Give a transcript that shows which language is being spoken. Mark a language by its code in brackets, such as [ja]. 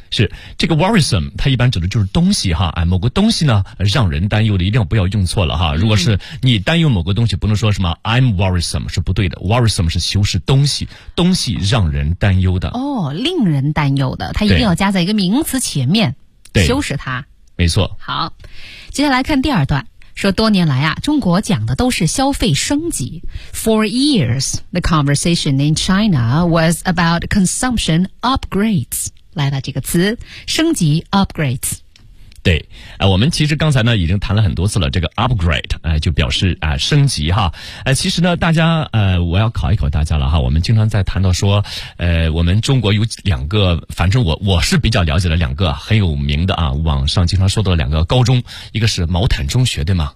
[zh] 是这个 worrisome 它一般指的就是东西哈，某个东西呢让人担忧的，一定要不要用错了哈，如果是你担忧某个东西不能说什么 I'm worrisome 是不对的， worrisome 是修饰东西，东西让人担忧的，哦，令人担忧的，它一定要加在一个名词前面，对，修饰它，没错。好，接下来看第二段，说多年来啊，中国讲的都是消费升级。 [en] For years, the conversation in China was about consumption upgrades. [zh] 来了这个词，升级 upgrades。对，我们其实刚才呢已经谈了很多次了，这个 upgrade 就表示升级哈，其实呢大家我要考一考大家了哈，我们经常在谈到说我们中国有两个，反正我是比较了解的两个很有名的啊，网上经常说到的两个高中，一个是毛坦中学，对吗？